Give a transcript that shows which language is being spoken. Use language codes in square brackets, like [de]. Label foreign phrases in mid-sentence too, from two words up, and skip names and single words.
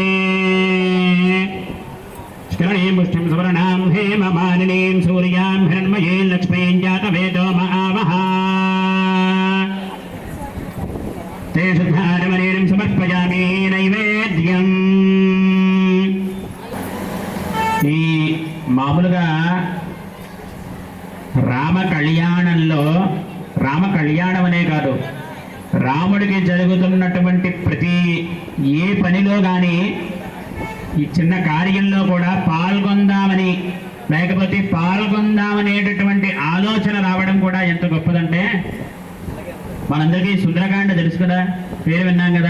[sa] स्करणीं पुष्टिं सुवर्णां हेममालिनीं सूर्यां हिरण्मयीं लक्ष्मीं जातवेदो महावः ते शुद्धारमणीं समर्पयामि नैवेद्यम् [te] ఈ మామూలుగా రామ కళ్యాణం అనే కాదు రాముడికి జరుగుతున్నటువంటి ప్రతి ఏ పనిలో కానీ ఈ చిన్న కార్యంలో కూడా పాల్గొందామని లేకపోతే పాల్గొందామనేటటువంటి ఆలోచన రావడం కూడా ఎంత గొప్పదంటే మనందరికీ సుందరకాండ తెలుసు కదా, పేరు విన్నాం కదా.